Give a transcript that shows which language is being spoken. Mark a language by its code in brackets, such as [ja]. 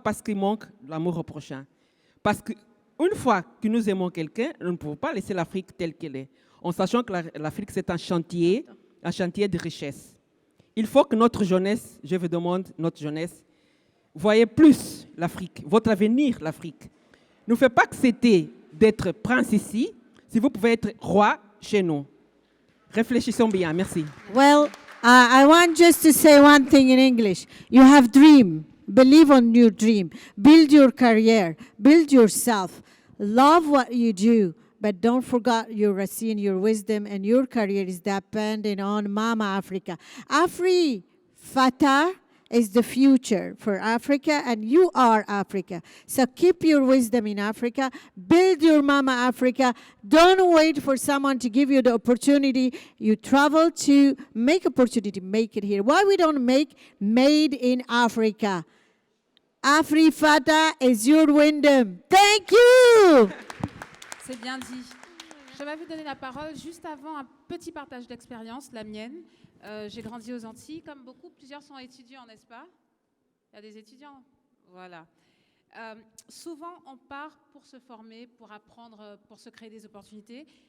[fr] Parce qu'il manque l'amour au prochain. Parce qu'une fois que nous aimons quelqu'un, nous ne pouvons pas laisser l'Afrique telle qu'elle est, en sachant que l'Afrique, c'est un chantier de richesse. Il faut que notre jeunesse, je vous demande, notre jeunesse, voyez plus l'Afrique, votre avenir, l'Afrique. Ne faites pas que c'était d'être prince ici, si vous pouvez être roi chez nous. Réfléchissons bien, merci. [en] Well, I want just to say one thing in English. You have dream. Believe on your dream. Build your career. Build yourself. Love what you do. But don't forget your racine, your wisdom, and your career is dependent on Mama Africa. Afri Fatah is the future for Africa, and you are Africa. So keep your wisdom in Africa. Build your Mama Africa. Don't wait for someone to give you the opportunity. You travel to make opportunity, make it here. Why we don't make made in Africa? Afri Fatah is your wisdom. Thank you. [fr] C'est bien dit. Je vais vous donner la parole juste avant un petit partage d'expérience, la mienne. J'ai grandi aux Antilles, comme beaucoup. Plusieurs sont étudiants, n'est-ce pas? Il y a des étudiants? Voilà. Souvent, on part pour se former, pour apprendre, pour se créer des opportunités.